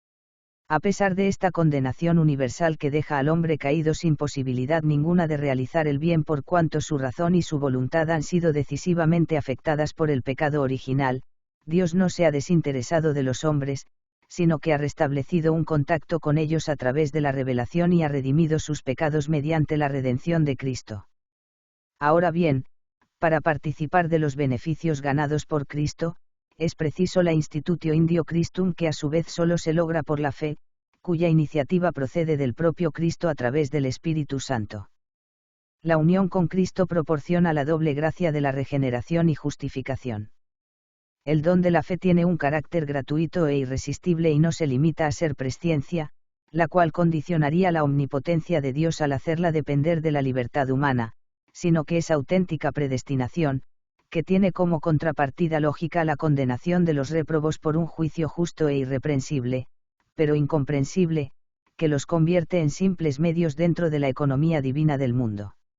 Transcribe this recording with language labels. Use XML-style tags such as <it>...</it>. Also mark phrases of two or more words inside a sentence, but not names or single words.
<es>A pesar de esta condenación universal que deja al hombre caído sin posibilidad ninguna de realizar el bien por cuanto su razón y su voluntad han sido decisivamente afectadas por el pecado original, Dios no se ha desinteresado de los hombres, sino que ha restablecido un contacto con ellos a través de la revelación y ha redimido sus pecados mediante la redención de Cristo. Ahora bien, para participar de los beneficios ganados por Cristo, es preciso la</es> <la>institutio indio Christum</la> <es>que a su vez solo se logra por la fe, cuya iniciativa procede del propio Cristo a través del Espíritu Santo. La unión con Cristo proporciona la doble gracia de la regeneración y justificación. El don de la fe tiene un carácter gratuito e irresistible y no se limita a ser presciencia, la cual condicionaría la omnipotencia de Dios al hacerla depender de la libertad humana, sino que es auténtica predestinación, que tiene como contrapartida lógica la condenación de los réprobos por un juicio justo e irreprensible, pero incomprensible, que los convierte en simples medios dentro de la economía divina del mundo.</es>